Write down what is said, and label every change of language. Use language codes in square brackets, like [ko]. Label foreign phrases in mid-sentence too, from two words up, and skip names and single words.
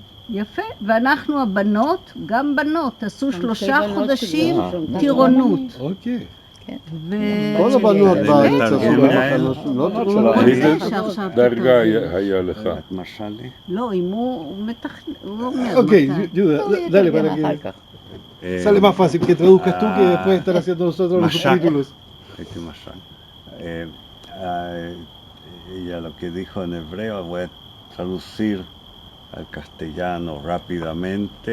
[he] יפה, ואנחנו הבנות, גם בנות, עשו 3 חודשים טירונות. אוקיי. כל הבנות בארץ עשו טירונות. איזה דרגה היה לך? לא, אם הוא מתכנן, הוא אומר. אוקיי, [es] dale para que sale más fácil que traduzcas tú que después estar haciendo nosotros los subtítulos. Ella lo que dijo en hebreo, voy a traducir al castellano rápidamente.